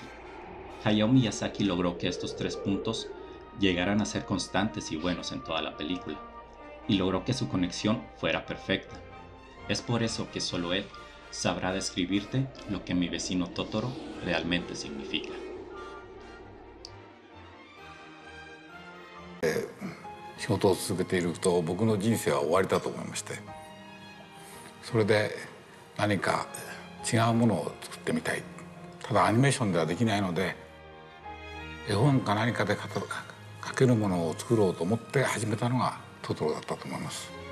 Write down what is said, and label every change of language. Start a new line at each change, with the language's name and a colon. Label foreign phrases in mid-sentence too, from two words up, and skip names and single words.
Spanish: Hayao Miyazaki logró que estos 3 puntos llegaran a ser constantes y buenos en toda la película, y logró que su conexión fuera perfecta. Es por eso que solo él sabrá describirte lo que Mi vecino Totoro realmente significa.
Japanese: 仕事を続けていると僕の人生は終わりだと思いましてそれで何か違うものを作ってみたい。ただアニメーションではできないので絵本か何かで描けるものを作ろうと思って始めたのがトトロだったと思います。